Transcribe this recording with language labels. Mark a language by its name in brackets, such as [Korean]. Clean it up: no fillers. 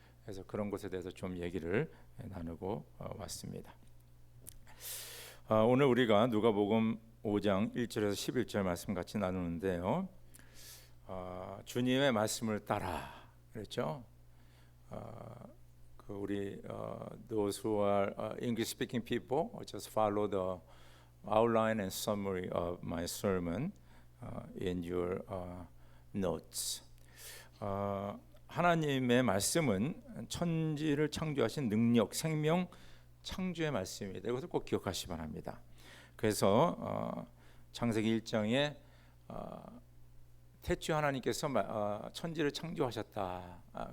[Korean] 그래서 그런 것에 대해서 좀 얘기를 나누고 왔습니다. 오늘 우리가 누가복음 5장 1절에서 11절 말씀 같이 나누는데요. 주님의 말씀을 따라 그랬죠. 그 우리 [English] those who are English speaking people just follow the outline and summary of my sermon in your notes. [Korean] 하나님의 말씀은 천지를 창조하신 능력, 생명, 창조의 말씀입니다. 이것을 꼭 기억하시기 바랍니다. 그래서 창세기 1장에 태초에 하나님께서 천지를 창조하셨다.